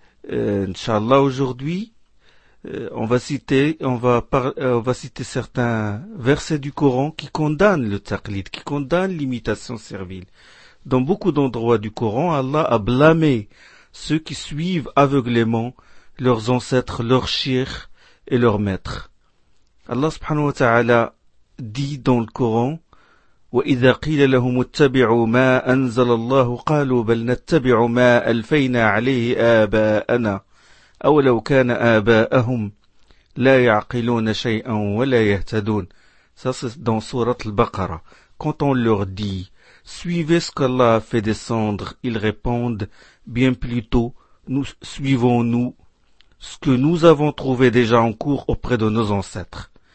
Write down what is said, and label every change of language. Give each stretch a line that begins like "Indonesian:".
French: Inch'Allah, aujourd'hui, on va citer certains versets du Coran qui condamnent le taqlid, qui condamnent l'imitation servile. Dans beaucoup d'endroits du Coran, Allah a blâmé ceux qui suivent aveuglément leurs ancêtres, leurs chirs et leurs maîtres. Allah subhanahu wa ta'ala dit dans le Coran:
Arabic: وَإِذَا قِيلَ لَهُمُ اتَّبِعُوا مَا أَنزَلَ اللَّهُ قَالُوا بَلْ نَتَّبِعُ مَا أَلْفَيْنَا عَلَيْهِ آبَاءَنَا أَوْ لَوْ كَانَ آبَاءَهُمْ لَا يَعْقِلُونَ شَيْئًا وَلَا يَهْتَدُونَ.
French: Ça c'est dans sourate Al-Baqara. Quand on leur dit: suivez ce qu'Allah a fait descendre, ils répondent: bien plutôt, suivons-nous ce que nous avons trouvé déjà en cours auprès de nos ancêtres.